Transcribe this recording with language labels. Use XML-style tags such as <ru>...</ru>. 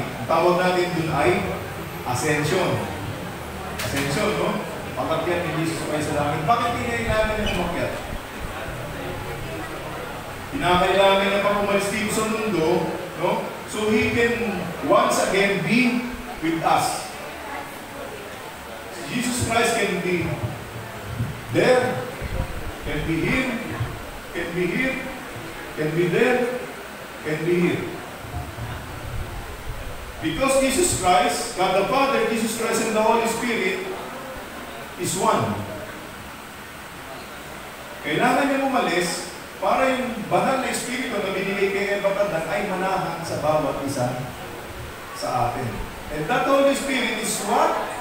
<tl>Ang tawag natin dun ay Ascension. Ascension, no? Pag-akyat ni Jesus Christ sa langit. Bakit kinailangan niya umakyat? Kinakailangan niya pang umalis dito sa mundo, no?</tl> <en>So He can once again be with us. Jesus Christ can be there, can be here, can be here, can be there, can be here. Because Jesus Christ, God the Father, Jesus Christ, and the Holy Spirit is one.</en> <tl>Kailangan niya umalis para yung banal na Espiritu na binigay kay Ebatandan ay manahan sa bawat isa sa atin.</tl> <en>And that Holy Spirit is what?</en>